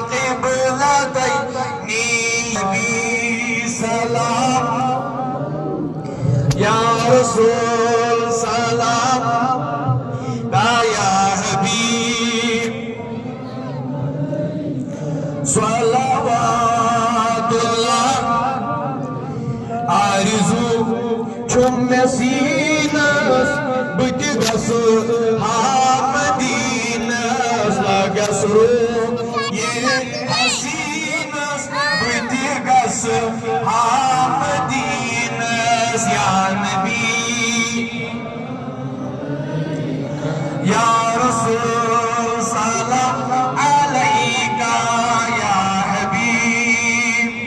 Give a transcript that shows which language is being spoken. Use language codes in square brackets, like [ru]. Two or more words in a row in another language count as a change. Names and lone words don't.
[ar] القبلتين سلام يا رسول سلام يا حبيب صلوات الله [ks] آرزو چون مسینس بتگس مدینس لگس رو یہ حسینس بتگس مدینس [ar] یا نبی یا رسول سلام علیکا یا حبیب